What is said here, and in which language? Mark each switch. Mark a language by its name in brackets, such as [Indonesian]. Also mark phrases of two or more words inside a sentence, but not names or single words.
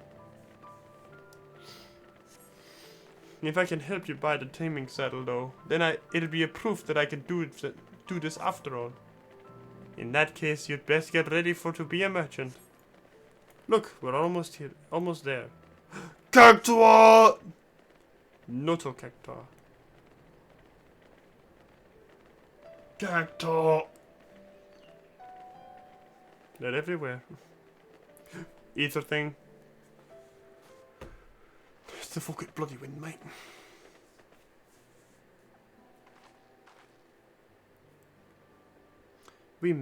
[English] If I can help you buy the taming saddle though, then it'll be a proof that I can do this after all. In that case, you'd best get ready to be a merchant. Look, we're almost here, almost there. Cactua! Noto cactua. Cactua! They're everywhere. Ether thing. It's the fucking bloody wind, mate. We made it.